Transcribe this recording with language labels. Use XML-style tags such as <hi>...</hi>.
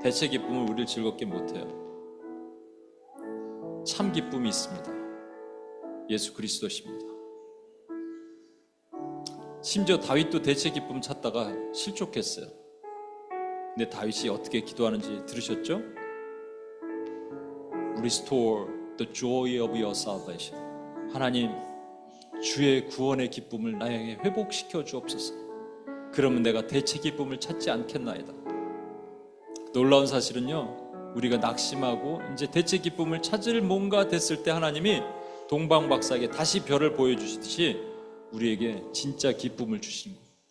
<ko>대체 기쁨을 우리를 즐겁게 못해요. 참 기쁨이 있습니다. 예수 그리스도십니다. 심지어 다윗도 대체 기쁨 찾다가 실족했어요. 근데 다윗이 어떻게 기도하는지 들으셨죠?</ko> <en>Restore the joy of your salvation.</en> <ko>하나님, 주의 구원의 기쁨을 나에게 회복시켜 주옵소서. 그러면 내가 대체 기쁨을 찾지 않겠나이다. 놀라운 사실은요, 우리가 낙심하고 이제 대체 기쁨을 찾을 뭔가 됐을 때 하나님이 동방박사에게 다시 별을 보여주시듯이 우리에게 진짜 기쁨을 주시는 거예요.</ko>